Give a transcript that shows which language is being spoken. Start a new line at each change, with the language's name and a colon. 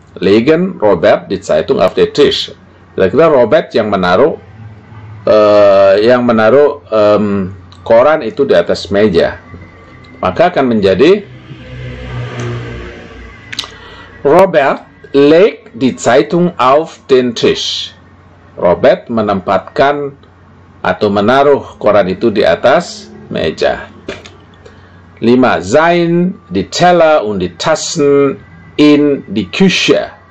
German: Legen Robert die Zeitung auf der Tisch.
Indonesian: Kira-kira Robert yang menaruh koran itu di atas meja. Maka akan menjadi
German: Robert legt die Zeitung auf den Tisch.
Indonesian: Robert menempatkan atau menaruh koran itu di atas meja. 5.
German: Sein die Teller und die Tassen in die Küche.